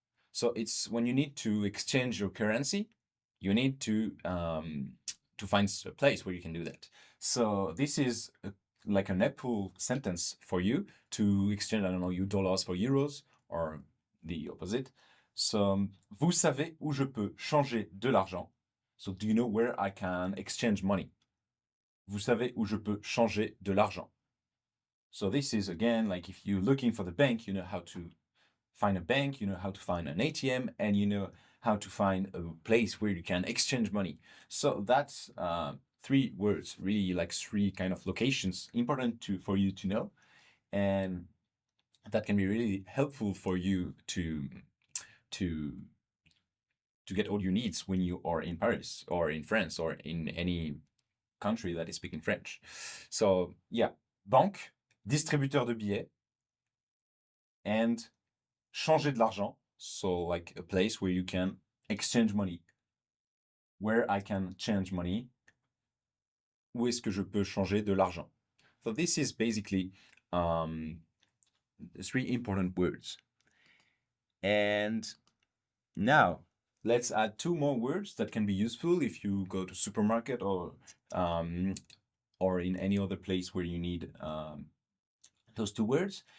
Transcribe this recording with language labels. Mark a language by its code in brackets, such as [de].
[en] So it's when you need to exchange your currency, you need to find a place where you can do that. So this is like an helpful sentence for you to exchange, I don't know, your dollars for euros or the opposite. [fr] So, vous savez où je peux changer de l'argent? [en] So, do you know where I can exchange money? [fr] Vous savez où je peux changer de l'argent? [en] So this is, again, like if you're looking for the bank, you know how to find a bank, you know how to find an ATM, and you know how to find a place where you can exchange money. So that's three words, really like three kind of locations important for you to know. And that can be really helpful for you to get all your needs when you are in Paris or in France or in any country that is speaking French. So yeah, banque, distributeur de billets, and changer de l'argent. So like a place where you can exchange money. Where I can change money. [fr] Où est-ce que je peux changer de l'argent? [en] So this is basically three important words. And now let's add two more words that can be useful if you go to supermarket or in any other place where you need those two words.